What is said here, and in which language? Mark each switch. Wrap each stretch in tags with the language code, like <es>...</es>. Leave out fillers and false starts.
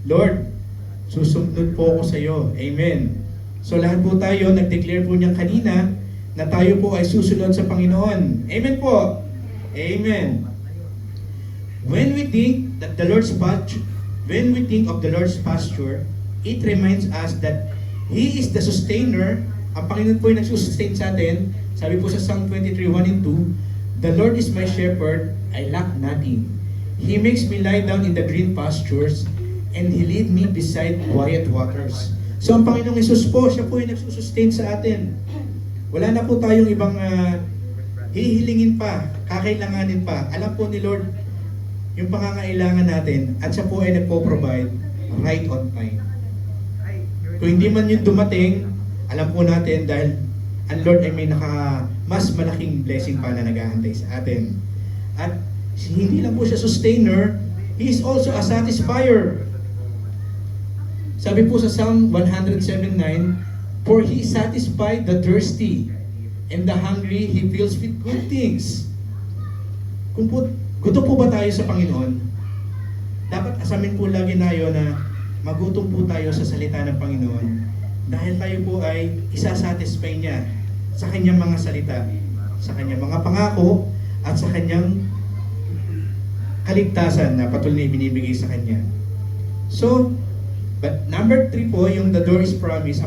<tl>Lord, susunod po ako sa iyo. Amen. So lahat po tayo, nag-declare po niyan kanina na tayo po ay susunod sa Panginoon. Amen po. Amen.</tl> <en>When we think that the Lord's pasture, when we think of the Lord's pasture, it reminds us that He is the sustainer.</en> <tl>Ang Panginoon po ay nagsusustain sa atin. Sabi po sa</tl> <en>Psalm 23:1 and 2, the Lord is my shepherd, I lack nothing. He makes me lie down in the green pastures, and He lead me beside quiet waters.</en> <tl>So ang Panginoong Hesus po, siya po ay nagsusustain sa atin. Wala na po tayong ibang hihilingin pa, kakailanganin pa. Alam po ni Lord yung pangangailangan natin at siya po ay nagpo-provide</tl> <en>right on time.</en> <tl>Kung hindi man yung dumating, alam po natin dahil ang Lord ay may mas malaking blessing pa na nag-aantay sa atin. At hindi lang po siya sustainer,</tl> <en>He is also a satisfier.</en> <tl>Sabi po sa</tl> <en>Psalm 107:9, for He satisfied the thirsty, and the hungry He fills with good things.</en> <tl>Kung po, gutom po ba tayo sa Panginoon? Dapat asamin po lagi tayo na magutom po tayo sa salita ng Panginoon dahil tayo po ay isasatisfy niya sa kanyang mga salita, sa kanyang mga pangako, at sa kanyang kaligtasan na patuloy na ibinibigay sa kanya.</tl> <en>So, but number 3</en> <tl>po, yung</tl> <en>the door is promise.</en>